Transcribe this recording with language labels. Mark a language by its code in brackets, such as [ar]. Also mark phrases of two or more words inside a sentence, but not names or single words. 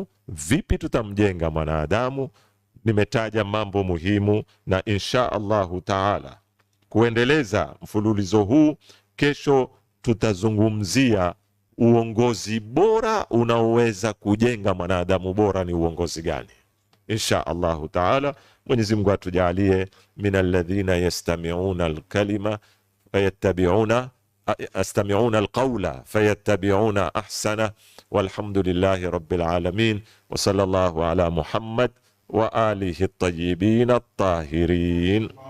[sw] Vipi tutamjenga mwanadamu? Nimetaja mambo muhimu, na [ar] إن شاء الله تعالى [sw] kuendeleza mfululizo huu, kesho tutazungumzia uongozi bora unaoweza kujenga mwanadamu bora. Ni uongozi gani? [ar] إن شاء الله تعالى. [sw] Mwenyezi Mungu atujalie [ar] من الذين يستمعون الكلمة فيتبعون القول فيتبعون أحسن. والحمد لله رب العالمين وصلى الله على محمد وآله الطيبين الطاهرين.